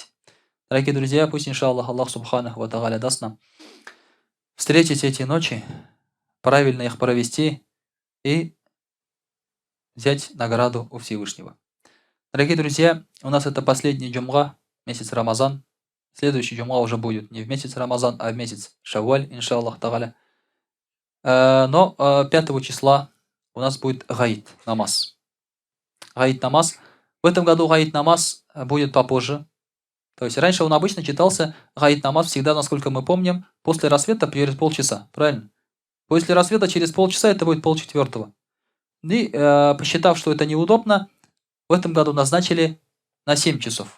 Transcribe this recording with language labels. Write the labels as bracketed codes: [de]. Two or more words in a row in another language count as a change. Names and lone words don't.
[ru] Дорогие друзья, пусть, [ar] إن شاء الله، الله سبحانه وتعالى [ru] даст нам встретить эти ночи, правильно их провести и взять награду у Всевышнего. Дорогие друзья, у нас это последний джумга, месяц Рамазан. Следующий джумга уже будет не в месяц Рамазан, а в месяц Шавваль, [ar] إن شاء الله تعالى. [ru] Но 5 числа у нас будет гаид намаз. Гаид намаз. В этом году гаид намаз будет попозже. То есть раньше он обычно читался, гаид намаз всегда, насколько мы помним, после рассвета через полчаса. Правильно? После рассвета через полчаса это будет 3:30. И посчитав, что это неудобно, в этом году назначили на 7 часов.